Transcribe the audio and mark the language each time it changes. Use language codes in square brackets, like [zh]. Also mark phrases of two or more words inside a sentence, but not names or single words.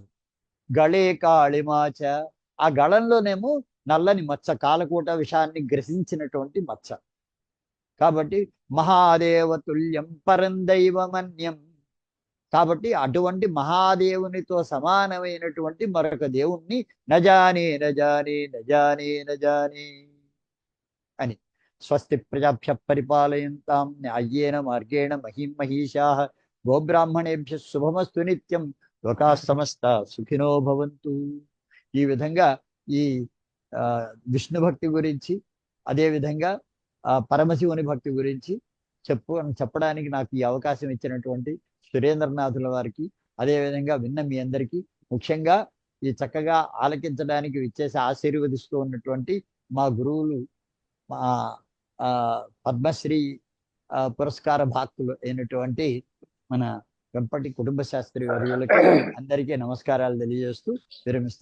[sa] గళే కాళిమాచ, [te] ఆ గళంలోనేమో నల్లని మచ్చ, కాలకూట విషాన్ని గ్రసించినటువంటి మచ్చ. కాబట్టి [sa] మహాదేవ తుల్యం పరం దైవమన్యం, [te] కాబట్టి అటువంటి మహాదేవునితో సమానమైనటువంటి మరొక దేవుణ్ణి [sa] నజానే నజానే నజానే నజానే [te] అని. [sa] స్వస్తి ప్రజాభ్య పరిపాలయంతాం న్యాయేన మార్గేణ మహిం మహిషాః గోబ్రాహ్మణేభ్య శుభమస్తు నిత్యం లోకాః సమస్తా సుఖినో భవంతు. [te] ఈ విధంగా ఈ విష్ణు భక్తి గురించి, అదేవిధంగా పరమశివుని భక్తి గురించి చెప్పడానికి నాకు ఈ అవకాశం ఇచ్చినటువంటి సురేంద్రనాథుల వారికి, అదేవిధంగా విన్న మీ అందరికీ, ముఖ్యంగా ఈ చక్కగా ఆలకించడానికి విచ్చేసి ఆశీర్వదిస్తూ ఉన్నటువంటి మా గురువులు, మా పద్మశ్రీ పురస్కార భాక్తులు అయినటువంటి మన వెంపటి కుటుంబ శాస్త్రి వర్యులకి అందరికీ నమస్కారాలు తెలియజేస్తూ విరమిస్తున్నాను.